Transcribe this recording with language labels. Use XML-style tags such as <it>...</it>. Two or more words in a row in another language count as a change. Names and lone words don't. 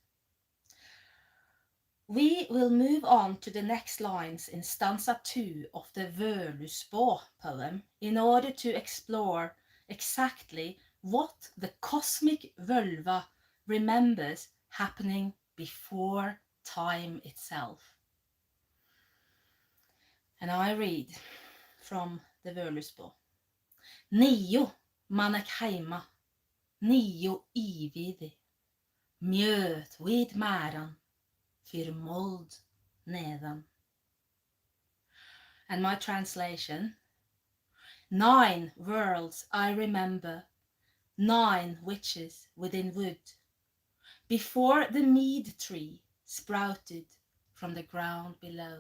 <en>We will move on to the next lines in stanza 2 of the Völuspå poem in order to explore exactly what the cosmic Völva remembers happening before time itself. And I read from the Völuspå.</en> <non>Nio manek heima, nio ividi, mjöt vid märan, för mold nedan.</non> <en>And my translation: 9 worlds I remember, 9 witches within wood, before the mead tree sprouted from the ground below.</en>